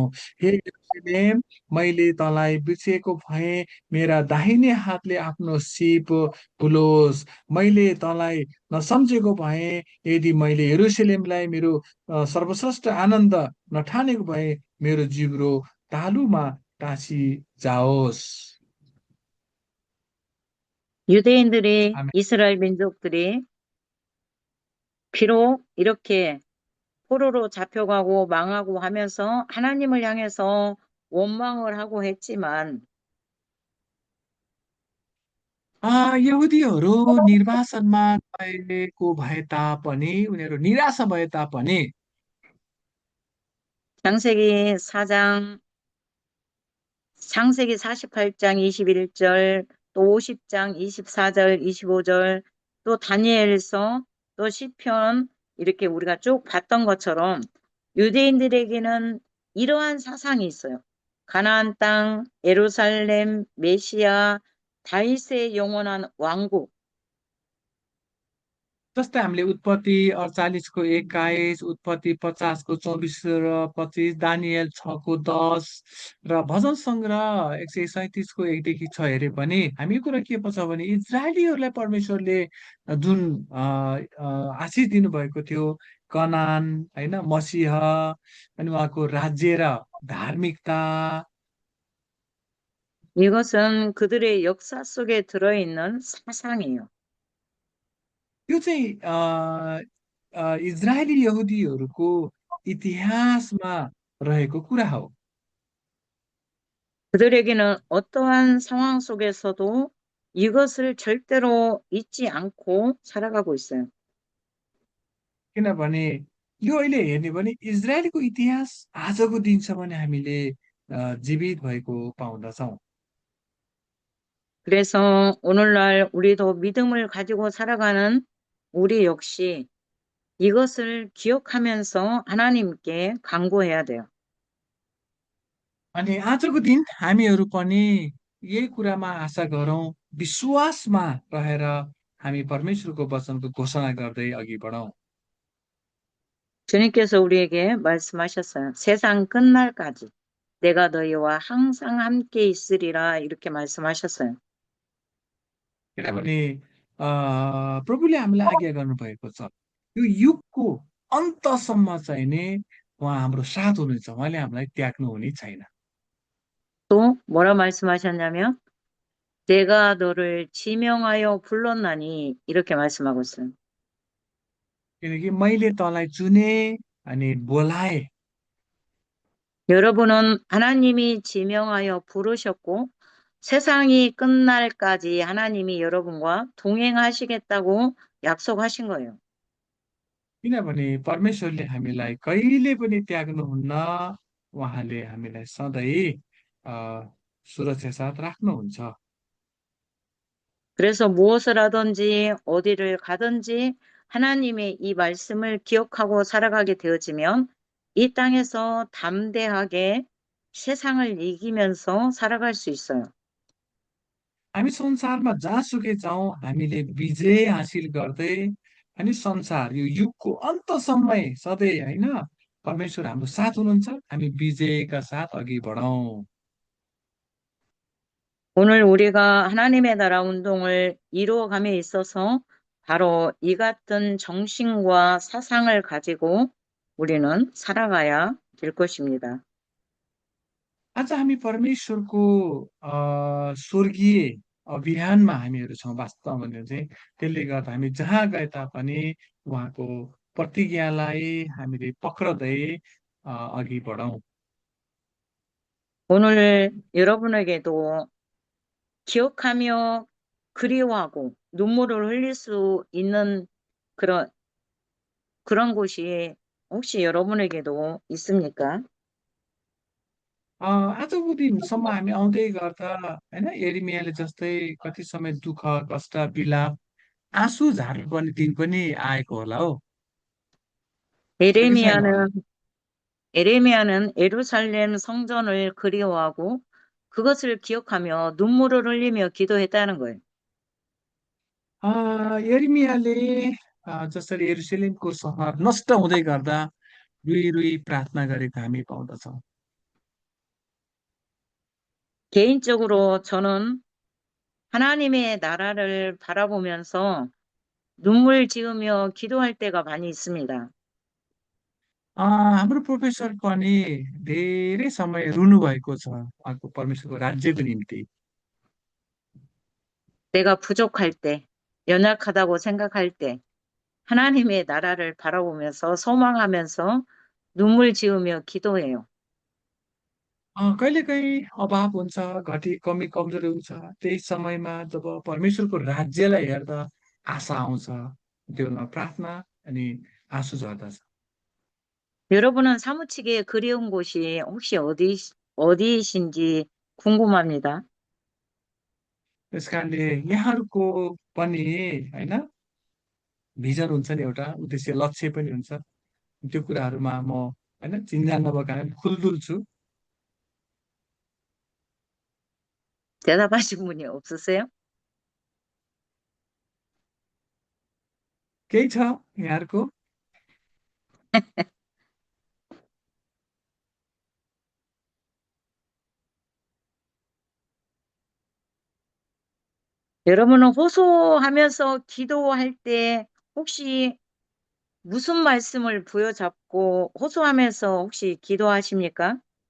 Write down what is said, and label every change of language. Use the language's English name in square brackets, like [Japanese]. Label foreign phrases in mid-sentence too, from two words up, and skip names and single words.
[Nepali] हे यरुशलेम, मैले तँलाई बिर्सिएको भएँ, मेरा दाहिने हातले आफ्नो सिप फुलोस्। मैले तँलाई नसम्झेको भएँ, यदि मैले यरुशलेमलाई मेरो सर्वश्रेष्ठ आनन्द नठानेको भए मेरो जिब्रो तालुमा टाँसी जाओस्। [Korean] 유대인들이, 아멘. 이스라엘 민족들이 비록 이렇게 포로로 잡혀가고 망하고 하면서 하나님을 향해서 원망을 하고 했지만 [Nepali] यहुदीहरू निर्वासनमा गएको भए तापनि, उनीहरू निराशा भए तापनि, [Korean] 창세기 4장 창세기 48장 21절, 또 50장 24절, 25절, 또 다니엘서, 또 시편 이렇게 우리가 쭉 봤던 것처럼 유대인들에게는 이러한 사상이 있어요. 가나안 땅, 예루살렘, 메시아, 다윗의 영원한 왕국. [Nepali] जस्तै हामीले उत्पत्ति 48को 21, उत्पत्ति 50को 24 र 25, दानियल 6को 10 र भजन सङ्ग्रह 137को 1देखि 6 हेरे पनि हामी यो कुरा के पर्छ भने इजरायलीहरूलाई परमेश्वरले जुन आशिष दिनुभएको थियो, कनान होइन, मसीह अनि उहाँको राज्य र धार्मिकता, [Korean] 이것은 그들의 역사 속에 들어있는 사상이에요. [Nepali] यो चाहिँ इजरायली यहुदीहरूको इतिहासमा रहेको कुरा हो। [Korean] 그들에게는 어떠한 상황 속에서도 이것을 절대로 잊지 않고 살아가고 있어요. [Nepali] किनभने यो अहिले हेर्ने भने इजरायलको इतिहास आजको दिनसम्म नै हामीले जीवित भएको पाउँदछौँ। [Korean] 그래서 오늘날 우리도 믿음을 가지고 살아가는 우리 역시 이것을 기억하면서 하나님께 간구해야 돼요. [Nepali] अनि आजको दिन हामीहरू पनि यही कुरामा आशा गरौँ, विश्वासमा रहेर हामी परमेश्वरको वचनको घोषणा गर्दै अघि बढौँ। [Korean] 주님께서 우리에게 말씀하셨어요. 세상 끝날까지 내가 너희와 항상 함께 있으리라 이렇게 말씀하셨어요. [Nepali] किनभने प्रभुले हामीलाई आज्ञा गर्नुभएको छ, यो युगको अन्तसम्म चाहिँ नि उहाँ हाम्रो साथ हुनुहुन्छ, उहाँले हामीलाई त्याग्नु हुने छैन। [Korean] 또 뭐라 말씀하셨냐면 내가 너를 지명하여 불렀나니 이렇게 말씀하고 있어요. [Nepali] किनकि मैले तँलाई चुने अनि बोलाए। [Korean] 여러분은 하나님이 지명하여 부르셨고 세상이 끝날까지 하나님이 여러분과 동행하시겠다고 약속하신 거예요. [Nepali] किनभने परमेश्वरले हामीलाई कहिले पनि त्याग्नुहुन्न, उहाँले हामीलाई सधैँ अ, सुरक्षा साथ राख्नुहुन्छ। [Korean] 그래서 무엇을 하든지 어디를 가든지 하나님의 이 말씀을 기억하고 살아가게 되어지면 이 땅에서 담대하게 세상을 이기면서 살아갈 수 있어요. [Nepali] हामी संसारमा जहाँसुकै जाउँ हामीले विजय हासिल गर्दै अनि संसार यो युगको अन्तसम्मै सधैँ होइन परमेश्वर हाम्रो साथ हुनुहुन्छ, हामी विजयका साथ अघि बढौँ। [Korean] 오늘 우리가 하나님의 나라 운동을 이루어감에 있어서 바로 이 같은 정신과 사상을 가지고 우리는 살아가야 될 것입니다. [Nepali] आज हामी परमेश्वरको स्वर्गीय अभियानमा हामीहरू छौँ वास्तवमा भने चाहिँ। त्यसले गर्दा हामी जहाँ गए तापनि उहाँको प्रतिज्ञालाई हामीले पक्रदै अघि बढौँ। [Korean] 오늘 여러분에게도 기억하며 그리워하고 눈물을 흘릴 수 있는 그런, 그런 곳이 혹시 여러분에게도 있습니까? [Nepali] आजको दिनसम्म हामी आउँदै गर्दा होइन एरिमियाले जस्तै कति समय दुःख कष्ट विलाप आँसु झार्नुपर्ने दिन पनि आएको होला हो। छ कि छैन होला? [Korean] 에레미야는, 에레미야는 예루살렘 성전을 그리워하고 그것을 기억하며 눈물을 흘리며 기도했다는 거예요. [Nepali] एर्मियाले जसरी यरुशलेमको सहर नष्ट हुँदै गर्दा रुई रुई प्रार्थना गरेको हामी पाउँदछौँ। [Korean] 개인적으로 저는 하나님의 나라를 바라보면서 눈물 지으며 기도할 때가 많이 있습니다. [Nepali] हाम्रो प्रोफेसर पनि धेरै समय रुनु भएको छ उहाँको परमेश्वरको राज्यको निम्ति। [Korean] 내가 부족할 때, 연약하다고 생각할 때, 하나님의 나라를 바라보면서 소망하면서 눈물 지으며 기도해요. [Nepali] कहिलेकाहीँ अभाव हुन्छ, कमी कमजोरी हुन्छ, त्यही समयमा जब परमेश्वरको राज्यलाई हेर्दा आशा आउँछ, त्यो प्रार्थना अनि आँसु झर्दछ। [Korean] 여러분은 사무치게 그리운 곳이 혹시 어디이신지 궁금합니다. [Nepali] त्यस कारणले यहाँहरूको पनि होइन भिजन हुन्छ नि, एउटा उद्देश्य लक्ष्य पनि हुन्छ। त्यो कुराहरूमा म होइन चिन्जान नभएको कारण खुलदुल छु। [Korean] 대답하신 분이 없으세요? [Nepali] केही छ यहाँहरूको? [Korean] 여러분은 호소하면서 기도할 때 혹시 무슨 말씀을 부여잡고 호소하면서 혹시 기도하십니까?